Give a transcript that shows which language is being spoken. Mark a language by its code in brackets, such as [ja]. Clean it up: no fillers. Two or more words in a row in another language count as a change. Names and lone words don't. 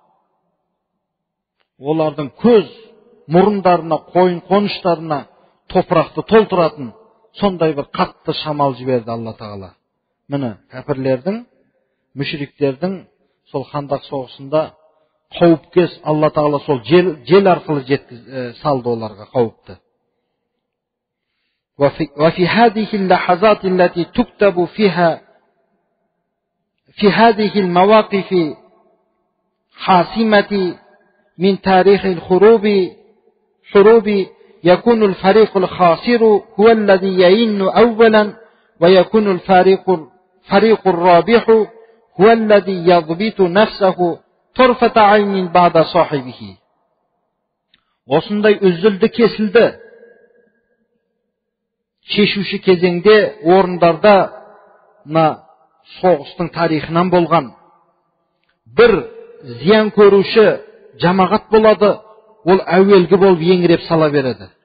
[kk] Олардың көз, мұрындарына, қойын қоныштарына топырақты толтыратын сондай бір қатты шамал жіберді Алла Тағала. Міне, кәпірлердің, мүшриктердің сол хандақ соғысында қауіпкес Алла Тағала сол жел арқылы салды оларға қауіпті. [ar] وفي هذه اللحظات التي تكتب فيها في هذه المواقف حاسمة من تاريخ الحروب يكون الفريق الخاسر هو الذي يئن أولا ويكون الفريق الرابح هو الذي يضبط نفسه طرفة عين بعد صاحبه. [kk] Осындай үзілді кесілді шешуші кезеңде орындарда соғыстың тарихынан болған бір зиян көруші жамағат болады, ол әуелгі болып еңіреп сала береді.